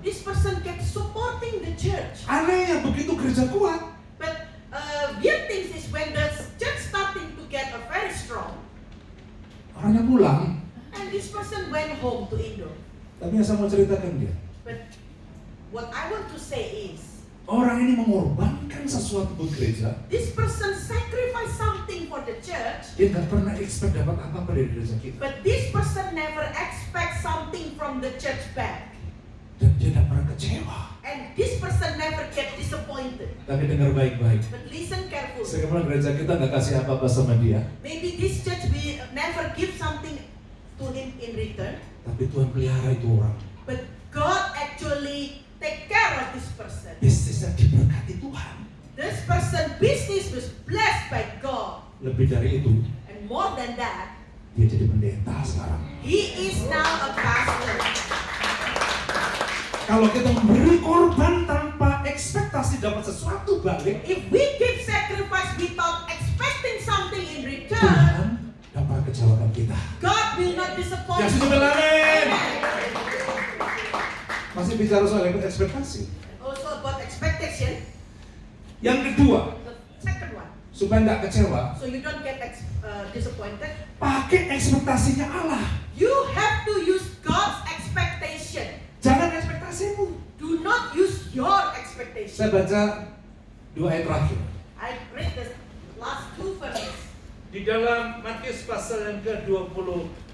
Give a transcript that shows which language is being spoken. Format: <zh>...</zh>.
<en>This person kept supporting the church.</en> <id>Anehnya begitu gereja kuat,</id> <en>But weird things is when the church starting to get very strong,</en> <id>orangnya pulang.</id> <en>and this person went home to Indo.</en> <id>Tapi yang saya mau ceritakan dia,</id> <en>But what I want to say is,</en> <id>orang ini mengorbankan sesuatu buat gereja.</id> <en>this person sacrificed something for the church,</en> <id>Dia nggak pernah expect dapat apa-apa dari gereja kita.</id> <en>but this person never expect something from the church back.</en> <id>Dan dia tidak pernah kecewa.</id> <en>And this person never get disappointed.</en> <id>Tapi dengar baik-baik.</id> <en>But listen carefully.</en> <id>Sekarang gereja kita nggak kasih apa-apa sama dia.</id> <en>Maybe this church will never give something to him in return,</en> <id>Tapi Tuhan pelihara itu orang.</id> <en>but God actually take care of this person.</en> <id>Bisnisnya diberkati Tuhan.</id> <en>This person business was blessed by God.</en> <id>Lebih dari itu,</id> <en>And more than that,</en> <id>dia jadi pendeta sekarang.</id> <en>he is now a pastor.</en> <id>Kalau kita memberi korban tanpa ekspektasi dapat sesuatu balik,</id> <en>If we give sacrifice without expecting something in return,</en> <id>Tuhan dapat kecewakan kita.</id> <en>God will not disappoint</en> <id>Ya</id> <en>you.</en> <id>sudah amin.</id> <en>Amen.</en> <id>Masih bicara soal ekspektasi.</id> <en>Also about expectation,</en> <id>Yang kedua,</id> <en>the second one,</en> <id>supaya nggak kecewa,</id> <en>so you don't get disappointed,</en> <id>pakai ekspektasinya Allah.</id> <en>you have to use God's expectation.</en> <id>Jangan ekspektasimu.</id> <en>Do not use your expectation.</en> <id>Saya baca 2 ayat terakhir.</id> <en>I read the last two verses.</en> <id>Di dalam Matius pasal yang ke-26</id>